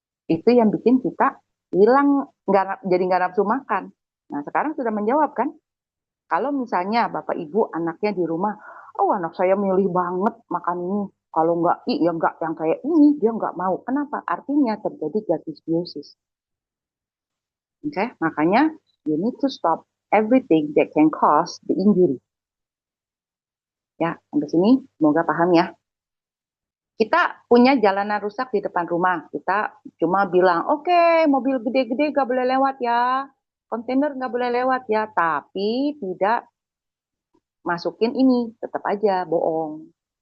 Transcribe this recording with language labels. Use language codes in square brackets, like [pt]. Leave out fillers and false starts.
[id] Itu yang bikin kita hilang, jadi nggak nafsu makan. Nah, sekarang sudah menjawab kan? Kalau misalnya Bapak Ibu anaknya di rumah, oh anak saya milih banget makan ini. Kalau nggak, ya nggak yang kayak ini, dia nggak mau. Kenapa? Artinya terjadi gut dysbiosis. Oke, okay? Makanya [en] you need to stop everything that can cause the injury. [id] Ya, sampai sini semoga paham ya. Kita punya jalanan rusak di depan rumah. Kita cuma bilang, oke, mobil gede-gede gak boleh lewat ya. Kontainer gak boleh lewat ya. Tapi tidak masukin ini. Tetap aja bohong.